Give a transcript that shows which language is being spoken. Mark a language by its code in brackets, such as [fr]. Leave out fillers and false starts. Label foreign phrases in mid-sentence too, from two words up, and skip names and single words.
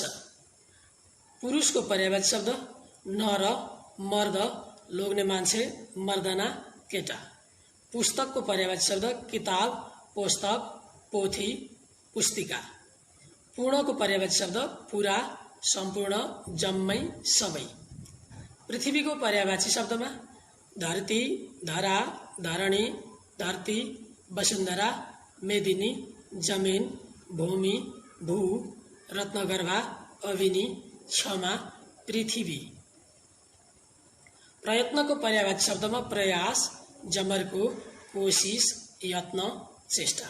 [ne] पुरुषको पर्यायवाची शब्द नर, मर्द, लोग्ने मान्छे, मर्दना, केटा। पुस्तकको पर्यायवाची शब्द किताब, पुस्तक, पोथी, पुस्तिका। पूर्णको पर्यायवाची शब्द पुरा, सम्पूर्ण, जम्मै, सबै। पृथ्वीको पर्यायवाची शब्दमा धरती, धरा, धरणी, धरती, वसुन्धरा, मेदिनी, जमिन, भूमि, भू, रत्नगर्भा, अविनी, क्षमा, पृथ्वी। प्रयत्नको पर्यायवाची शब्दमा प्रयास, जमर्को, कोसिस, यत्न, चेष्टा।